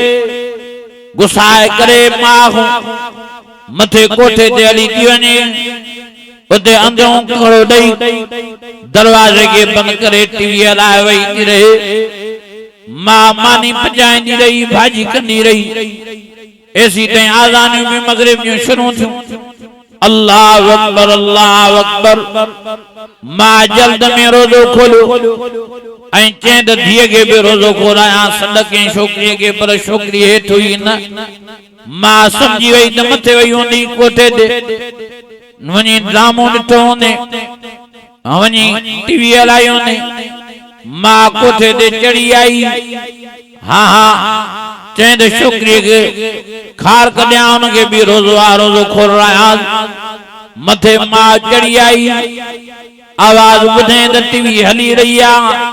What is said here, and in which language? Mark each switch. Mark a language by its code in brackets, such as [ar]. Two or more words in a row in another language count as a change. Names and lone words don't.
[sd] गुसाए करे मां मथे कोठे ते हली थी वञे उते अंदरों कड़ो ॾेई दरवाजे खे बंदि करे टीवी हलाए वई थी रहे मां मानी पचाईंदी रही भाॼी कंदी रही ऐसी ताईं आज़ानियूं बि मग़रिब जूं शुरू थियूं। [ar] الله أكبر الله أكبر [sd] मां जल्द में रोज़ो खोलियो ऐं चईं त धीअ खे बि रोज़ो खोलायां सॾ कयईं छोकिरीअ खे पर छोकिरी हेठि हुई न मां सम्झी वई त मथे वई हूंदी कोठे ते वञी ड्रामो ॾिठो हूंदे वञी टीवी हलाई हूंदे मां कोठे ते चढ़ी आई हा चईं त छोकिरीअ खे खार कढियां हुनखे बि रोज़ो आहे रोज़ो खोलायां मथे मां चढ़ी आई आवाज़ ॿुधे त टीवी हली रही आहे